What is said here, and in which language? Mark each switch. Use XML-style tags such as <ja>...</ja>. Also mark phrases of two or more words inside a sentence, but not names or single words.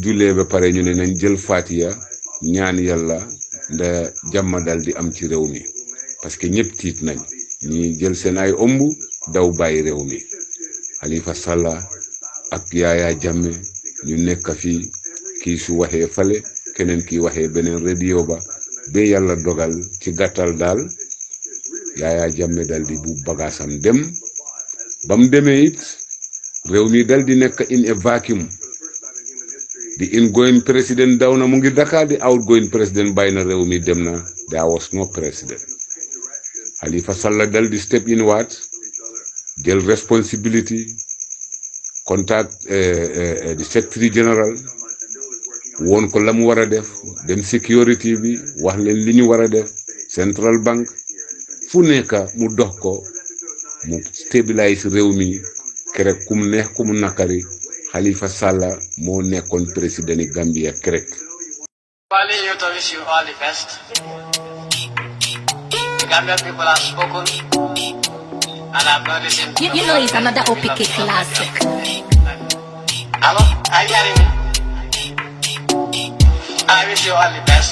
<wo>jullee ba pare ñu ne nañ jël Fatiha ñaan yàlla nda jàmm dal di am ci réew mi</wo> <fr>parce que</fr> <wo>ñëpp tiit nañ ñi jël seen ay ëmb daw bàyyi réew mi Halifa Sallah ak Yaya Jammeh ñu nekk fii kii su waxee fale keneen kii waxee beneen radio ba yàlla dogal ci gàttal daal Yaya Jammeh dal di bu bagaasam dem bam demee it réew mi dal di nekk</wo> <en>in a vacuum</en> <wo>di</wo> <en>ingoing president</en> <wo>daw na mu ngi Dakar di</wo> <en>outgoing president</en> <wo>bàyyi na réew mi dem na</wo> <en>there was no president</en> <wo>Halifa Sallah dal di</wo> <en>step in</en> <wo>waat jël responsibility contact di</wo> <en>secretary general</en> <wo>woon ko la mu war a def dem security bi wax leen li ñu war a def</wo> <en>central bank</en> <wo>fu nekk mu dox ko mu stabilise réew mi kerek kum neex kum nakari Halifa Sallah moo nekkoon président Gambia kerek.</wo> <en>Wale youth, I wish you all the best. The Gambian people have spoken, and I've not listened to You know it's another OPK classic. Hello? Are you hearing me? I wish you all the best.</en>